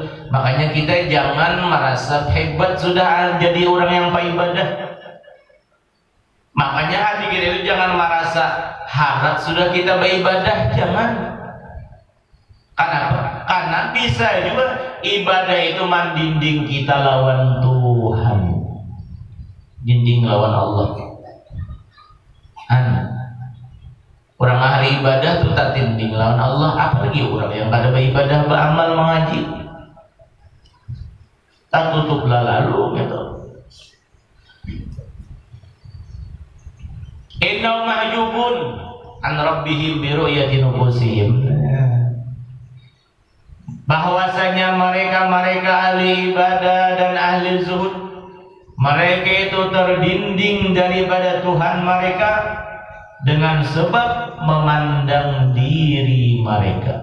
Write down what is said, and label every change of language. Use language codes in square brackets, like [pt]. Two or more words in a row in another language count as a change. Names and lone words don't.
[id] Makanya kita jangan merasa hebat sudah jadi orang yang beribadah. Makanya hati kita itu jangan merasa harap sudah kita beribadah, jangan. Kenapa? Karena bisa juga ibadah itu mendinding kita lawan Tuhan, dinding lawan Allah. [bjn] Orang ahli ibadah itu tak dinding lawan Allah, apalagi orang yang kada beribadah, beramal, mengaji, tak tutuplah lalu gitu. [ar] Innahum mahjubun an rabbihim bi ru'yati nufusihim. [id] Bahwasanya mereka ahli ibadah dan ahli zuhud, mereka itu terdinding daripada Tuhan mereka dengan sebab memandang diri mereka.